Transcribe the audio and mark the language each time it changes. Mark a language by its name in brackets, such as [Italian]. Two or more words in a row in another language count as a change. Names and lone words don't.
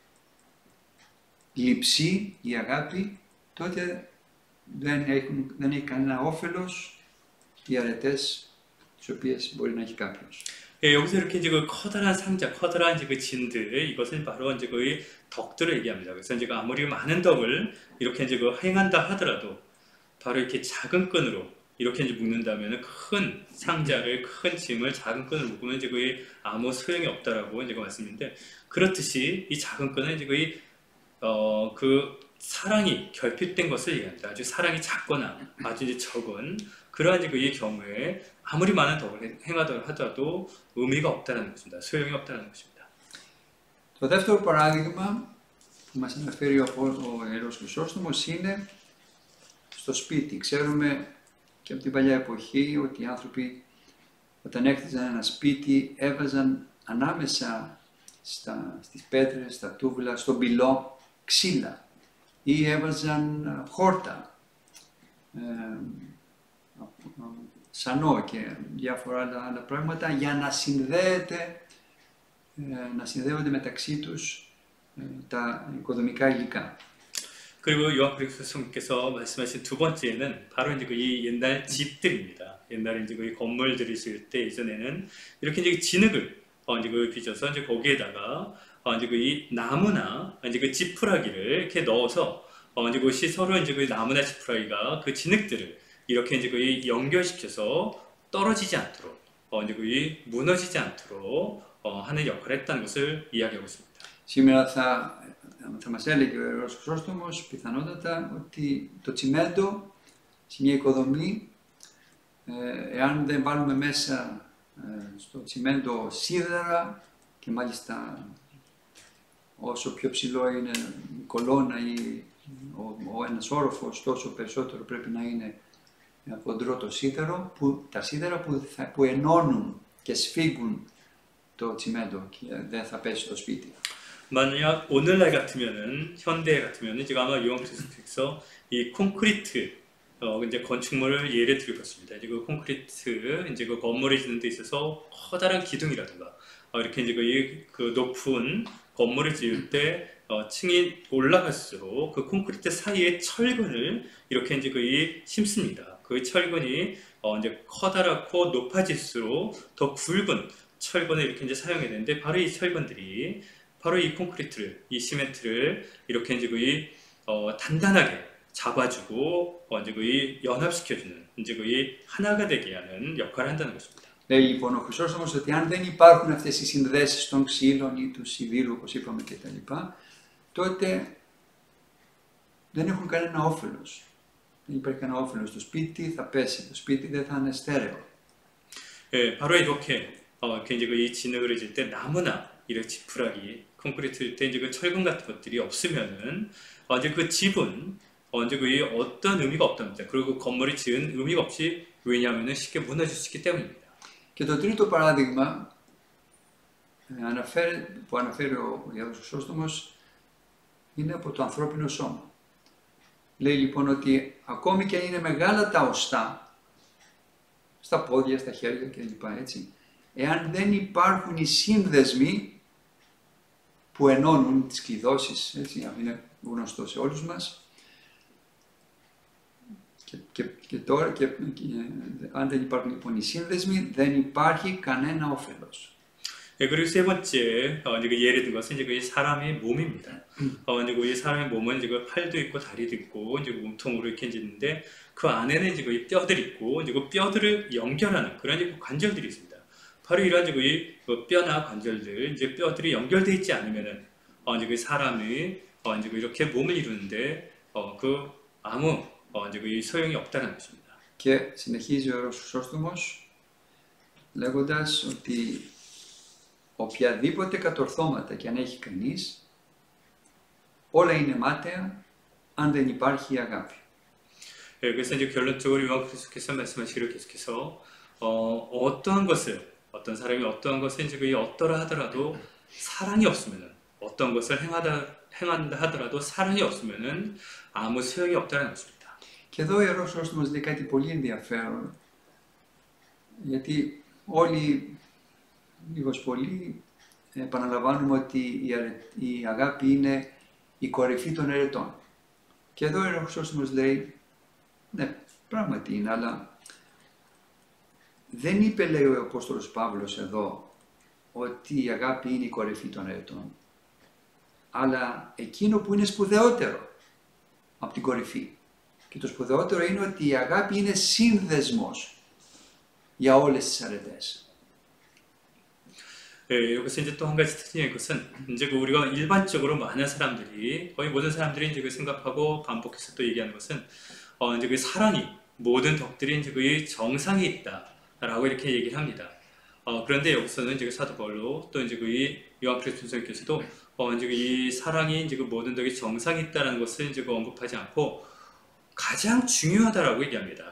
[Greek] λειψή η αγάπη, τότε δεν έχει κανένα όφελος οι αρετές τις οποίες μπορεί να έχει κάποιος. [Korean] 예, 여기서 이렇게 이제 그 커다란 상자, 커다란 이제 그 진들, 이것은 바로 이제 거의 덕들을 얘기합니다. 그래서 이제 아무리 많은 덕을 이렇게 이제 그 행한다 하더라도 바로 이렇게 작은 끈으로 이렇게 이제 묶는다면 큰 상자를, 큰 짐을 작은 끈으로 묶으면 이제 거의 아무 소용이 없다라고 이제 그 말씀인데, 그렇듯이 이 작은 끈은 이제 거의 그 사랑이 결핍된 것을 얘기합니다. 아주 사랑이 작거나 아주 이제 적은 그러한 이제 이 경우에 아무리 많은 덕을 행하더라 하더라도 의미가 없다는 것입니다. 소용이 없다는 것입니다. [Greek] Το δεύτερο παράδειγμα που μας αναφέρει ο Ιερός Χρυσόστομος είναι στο σπίτι. Ξέρουμε και από την παλιά εποχή ότι οι άνθρωποι όταν έκτιζαν ένα σπίτι έβαζαν ανάμεσα στις πέτρες, στα τούβλα, στον πυλό ξύλα ή έβαζαν χόρτα, σανό και διάφορα άλλα πράγματα για να συνδέονται μεταξύ τους τα οικοδομικά υλικά. [Korean] 그리고 요한 그리스도께서 말씀하신 두 번째는 바로 이제 이 옛날 집들입니다. 옛날에 이제 그 건물들을 지을 때 예전에는 이렇게 이제 진흙을 이제 그 빚어서 이제 거기에다가 이제 그 이 나무나 이제 그 지푸라기를 이렇게 넣어서 이제 그것이 서로 이제 그 나무나 지푸라기가 그 진흙들을 이렇게 이제 그 연결시켜서 떨어지지 않도록 이제 그 무너지지 않도록 하는 역할을 했다는 것을 이야기하고 있습니다. [Greek] Σήμερα θα μας έλεγε ο Ιερός Χρυσόστομος πιθανότατα ότι το τσιμέντο σε μια οικοδομή, εάν δεν βάλουμε μέσα στο τσιμέντο σίδερα και μάλιστα όσο πιο ψηλό είναι η κολόνα ή ένας όροφος, τόσο περισσότερο πρέπει να είναι χοντρό το σίδερο, τα σίδερα που ενώνουν και σφίγγουν το τσιμέντο και δεν θα πέσει στο σπίτι. [Korean] 만약 오늘날 같으면은 현대 같으면은 지금 아마 요한 크리스토께서 이 콘크리트 이제 건축물을 예를 들을 것입니다. 이제 그 콘크리트 이제 그 건물을 짓는 데 있어서 커다란 기둥이라든가 이렇게 이제 그 높은 건물을 지을 때 층이 올라갈수록 그 콘크리트 사이에 철근을 이렇게 이제 심습니다. 그 철근이 이제 커다랗고 높아질수록 더 굵은 철근을 이렇게 이제 사용해야 되는데 바로 이 철근들이 바로 이 콘크리트를, 이 시멘트를 이렇게 이제 단단하게 잡아주고 이제 연합시켜주는 이제 하나가 되게 하는 역할을 한다는 것입니다. [Greek] Λέει λοιπόν ο Χρυσόστομος ότι αν δεν υπάρχουν αυτές οι συνδέσεις των ξύλων ή του σιδήρου, όπως είπαμε κτλ., τότε δεν έχουν κανένα όφελος. Δεν υπάρχει κανένα όφελος. Το σπίτι θα πέσει, το σπίτι δεν θα είναι στέρεο. [Korean] 바로 이렇게 이제 이 진흙을 질 때 나무나 이런 지푸라기, 콘크리트일 때 이제 그 철근 같은 것들이 없으면은 이제 그 집은 이제 어떤 의미가 없답니다. 그리고 그 건물이 지은 의미가 없이 왜냐하면은 쉽게 무너질 수 있기 때문입니다. [Greek] Και το τρίτο παράδειγμα που αναφέρει ο Ιερός Χρυσόστομος είναι από το ανθρώπινο σώμα. Λέει λοιπόν ότι ακόμη και αν είναι μεγάλα τα οστά, στα πόδια, στα χέρια κλπ. Έτσι, εάν δεν υπάρχουν οι σύνδεσμοι που ενώνουν τις κλειδώσεις, έτσι, αυτό είναι γνωστό σε όλους μας, και αν δεν υπάρχουν λοιπόν οι σύνδεσμοι, δεν υπάρχει κανένα όφελος. [Korean] 그리고 세 번째 이제 예를 든 것은 이제 사람의 몸입니다. 이제 이 사람의 몸은 이제 팔도 있고 다리도 있고 이제 몸통으로 이렇게 있는데 그 안에는 이제 뼈들이 있고 이제 그 뼈들을 연결하는 그런 이제 관절들이 있습니다. 바로 이러한 이제 뼈나 관절들 이제 뼈들이 연결되어 있지 않으면은 이제 사람이 이제 이렇게 몸을 이루는데 아무 이제 소용이 없다는 것입니다. [Greek] Και συνεχίζει ο Ιερός Χρυσόστομος λέγοντας ότι οποιαδήποτε κατορθώματα και αν έχει κανείς, όλα είναι μάταια αν δεν υπάρχει αγάπη. [Korean] 그래서 이제 결론적으로 요한 그리스도께서 말씀하시기를 계속해서 어떤 사람이 어떠한 것을 이제 어떠라 하더라도 사랑이 없으면은 어떤 것을 행한다 하더라도 사랑이 없으면은 아무 소용이 없다는 것입니다. [Greek] Και εδώ ο Ιερός Χρυσόστομος λέει κάτι πολύ ενδιαφέρον, γιατί όλοι λίγος πολύ επαναλαμβάνουμε ότι η αγάπη είναι η κορυφή των ερετών. Και εδώ ο Ιερός Χρυσόστομος λέει, ναι, πράγματι είναι, αλλά δεν είπε, λέει ο Απόστολος Παύλος εδώ, ότι η αγάπη είναι η κορυφή των ερετών, αλλά εκείνο που είναι σπουδαιότερο από την κορυφή. Και το σπουδαιότερο είναι ότι η αγάπη είναι σύνδεσμος για όλες τις αρετές. [Korean] 여기서 이제 또 한 가지 특징인 것은 이제 우리가 일반적으로 많은 사람들이 거의 모든 사람들이 이제 생각하고 반복해서 또 얘기하는 것은 이제 사랑이 모든 덕들이 이제 정상이 있다라고 이렇게 얘기를 합니다. 그런데 여기서는 이제 사도 바울로 또 이제 요한 그리스도께서도 이제 이 사랑이 이제 모든 덕이 정상이 있다라는 것을 이제 언급하지 않고 가장 중요하다라고 얘기합니다.